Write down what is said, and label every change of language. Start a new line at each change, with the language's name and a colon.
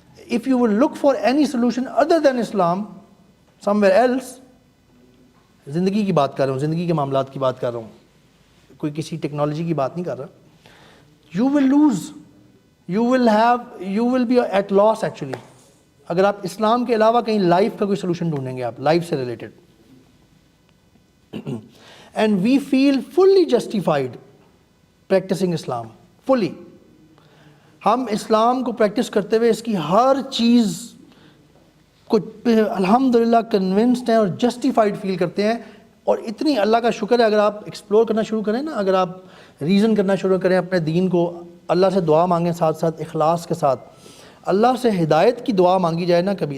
English: if you will look for any solution other than Islam somewhere else,
Urdu: زندگی کی بات کر رہا ہوں, زندگی کے معاملات کی بات کر رہا ہوں, کوئی کسی ٹیکنالوجی کی بات نہیں کر رہا,
English: you will lose, you will be at loss actually,
Urdu: اگر آپ اسلام کے علاوہ کہیں لائف کا کوئی سولوشن ڈھونڈیں گے, آپ لائف سے related.
English: And we feel fully justified practicing Islam, fully.
Urdu: ہم اسلام کو پریکٹس کرتے ہوئے اس کی ہر چیز کو الحمدللہ کنونسڈ ہیں اور جسٹیفائڈ فیل کرتے ہیں. اور اتنی اللہ کا شکر ہے, اگر آپ ایکسپلور کرنا شروع کریں نا, اگر آپ ریزن کرنا شروع کریں اپنے دین کو, اللہ سے دعا مانگیں ساتھ ساتھ اخلاص کے ساتھ, اللہ سے ہدایت کی دعا مانگی جائے نا کبھی.